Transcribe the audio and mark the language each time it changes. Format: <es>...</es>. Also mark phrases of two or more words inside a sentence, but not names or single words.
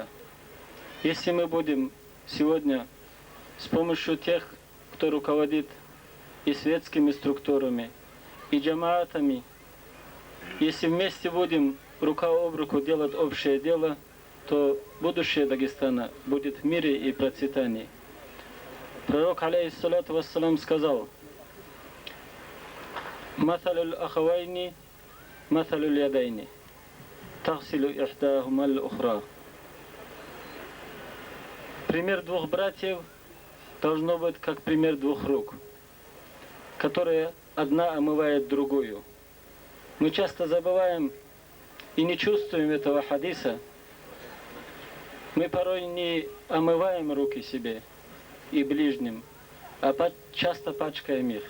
<ru>Если мы будем сегодня с помощью тех, кто руководит и светскими структурами, и джамаатами, если вместе будем рука об руку делать общее дело, то будущее Дагестана будет в мире и процветании. Пророк,</ru> <ar>عليه الصلاة والسلام,</ar> <ru>сказал:</ru> <ar>«مثل الأخوين مثل اليدين تغسل إحداهما الأخرى».</ar> <ru>Пример двух братьев должно быть как пример двух рук, которые одна омывает другую. Мы часто забываем и не чувствуем этого хадиса. Мы порой не омываем руки себе и ближним, а часто пачкаем их.</ru>